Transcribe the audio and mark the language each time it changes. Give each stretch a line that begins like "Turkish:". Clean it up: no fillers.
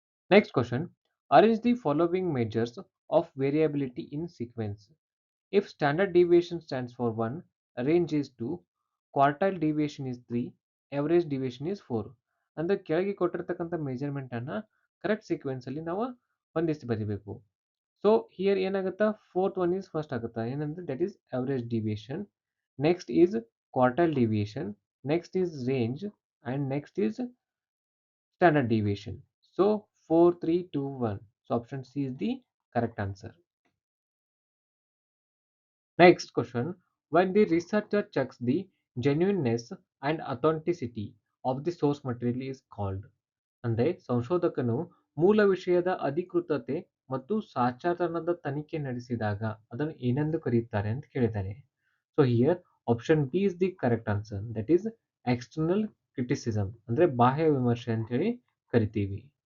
English: Next question, arrange the following measures of variability in sequence. If standard deviation stands for 1, range is 2, quartile deviation is 3, average deviation is 4.
Kannada: ಅಂದ್ರೆ ಕೆಳಗೆ ಕೊಟ್ಟಿರ್ತಕ್ಕಂಥ measurement ಅನ್ನ correct sequence ಅಲ್ಲಿ ನಾವು ಹೊಂದಿಸಿ ಬರೀಬೇಕು.
English: so here ಏನಾಗುತ್ತಾ, fourth one is first
Kannada: ಆಗುತ್ತಾ ಏನಂದ್ರೆ
English: That is average deviation. Next is quartile deviation, next is range and next is standard deviation. So 4, 3, 2, 1. So option C is the correct answer. Next question. When the researcher checks the genuineness and authenticity of the source material is called.
Kannada: ಅಂದ್ರೆ ಸಂಶೋಧಕನು ಮೂಲ ವಿಷಯದ ಅಧಿಕೃತತೆ ಮತ್ತು ಸಾಚಾತನದ ತನಿಖೆ ನಡೆಸಿದಾಗ ಅದನ್ನು ಏನೆಂದು ಕರೆಯುತ್ತಾರೆ ಅಂತ ಕೇಳಿದ್ದಾರೆ.
English: so here option B is the correct answer, that is external criticism
Kannada: ಅಂದ್ರೆ ಬಾಹ್ಯ ವಿಮರ್ಶೆ ಅಂತ ಹೇಳಿ ಕರಿತೀವಿ.